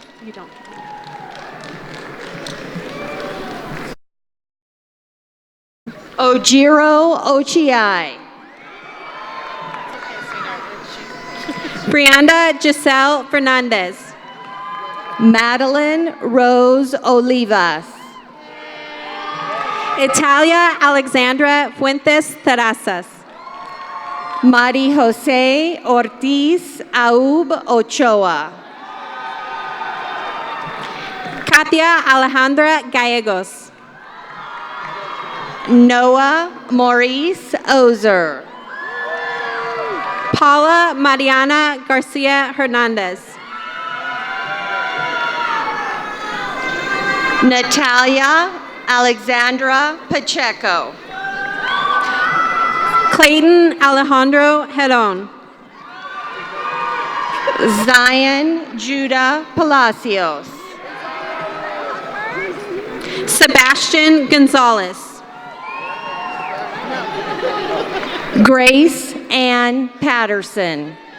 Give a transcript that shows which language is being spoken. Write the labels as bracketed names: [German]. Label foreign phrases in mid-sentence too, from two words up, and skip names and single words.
[English] Ojiro Ochiai. Brianda Giselle Fernandez. Madeline Rose Olivas. Italia Alexandra Fuentes Terrazas. Mari Jose Ortiz Aub Ochoa. Katia Alejandra Gallegos. Noah Maurice Ozer. Paula Mariana Garcia Hernandez. Natalia Alexandra Pacheco. Clayton Alejandro Heron. Zion Judah Palacios. Sebastian Gonzalez. Grace Ann Patterson.